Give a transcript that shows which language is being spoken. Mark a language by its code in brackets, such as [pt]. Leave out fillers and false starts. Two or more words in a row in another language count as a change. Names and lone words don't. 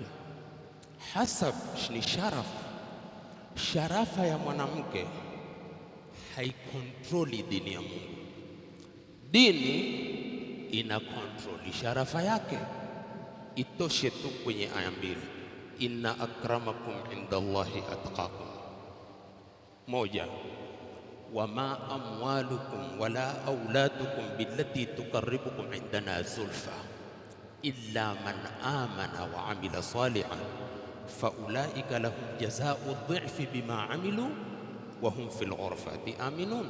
[sw] Hasab ni sharaf. Sharafa ya mwanamke haikontroli dini ya Mungu, dini inakontroli sharafa yake. Itoshe tu kwenye aya mbili, [ar] إن أكرمكم عند الله أتقاكم. Moja, وما أموالكم ولا أولادكم بالتي تقربكم عندنا زلفى إلا من آمن وعمل صالحا فأولئك لهم جزاء الضعف بما عملوا وهم في الغرفات آمنون.